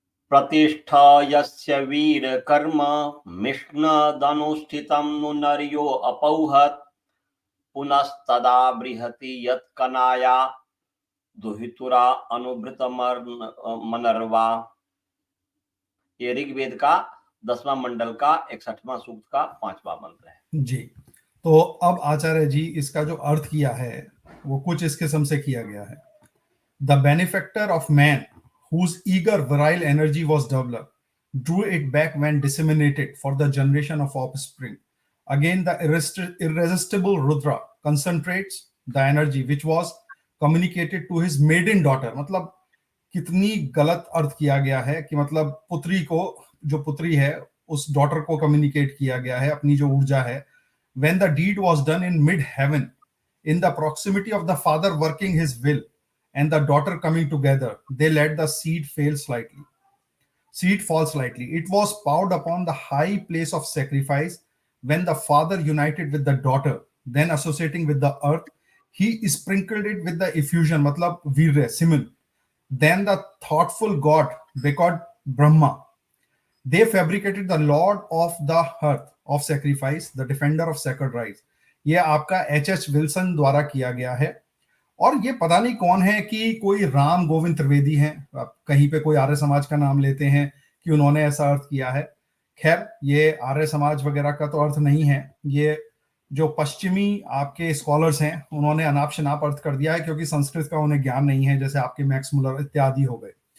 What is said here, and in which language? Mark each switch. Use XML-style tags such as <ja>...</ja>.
<sa>प्रतिष्ठा यस्य वीर कर्म मिष्णदनुष्ठितं नु नर्यो अपौहत पुनस्तदा बृहति यत्कनाया दुहितुरा अनुभृत मनर्वा।</sa> <hi>ये ऋग्वेद का 10वां मंडल का 61वां सूक्त का 5वां मंत्र है। जी। तो अब आचार्य जी इसका जो अर्थ किया है, वो कुछ इस किस्म से किया गया है।</hi> <en>The benefactor of man, whose eager virile energy was developed, drew it back when disseminated for the generation of offspring. Again, the irresistible Rudra concentrates the energy which was communicated to his maiden daughter.</en> <hi>मतलब कितनी गलत अर्थ किया गया है कि मतलब पुत्री को, जो पुत्री है, उस डॉटर को कम्युनिकेट किया गया है अपनी जो ऊर्जा है।</hi> <en>When the deed was done in mid heaven, in the proximity of the father working his will and the daughter coming together, they let the seed fail slightly. Seed fall slightly. It was poured upon the high place of sacrifice when the father united with the daughter, then associating with the earth, he sprinkled it with the effusion,</en> <hi>matlab virya,</hi> <en>semen. Then the thoughtful god, they called Brahma. They fabricated the lord of the earth of sacrifice, the defender of sacred rights.</en> <hi>ये आपका H Wilson द्वारा किया गया है। और ये पता नहीं कौन है कि कोई राम गोविंद त्रिवेदी हैं, कहीं पे कोई आर्य समाज का नाम लेते हैं कि उन्होंने ऐसा अर्थ किया है। खैर, ये आर्य समाज वगैरह का तो अर्थ नहीं है। ये जो पश्चिमी आपके स्कॉलर्स हैं, उन्होंने अनाप शनाप अर्थ कर दिया है, क्योंकि संस्कृत का उन्हें ज्ञान नहीं है, जैसे आपके मैक्स मुलर इत्यादि हो गए।</hi>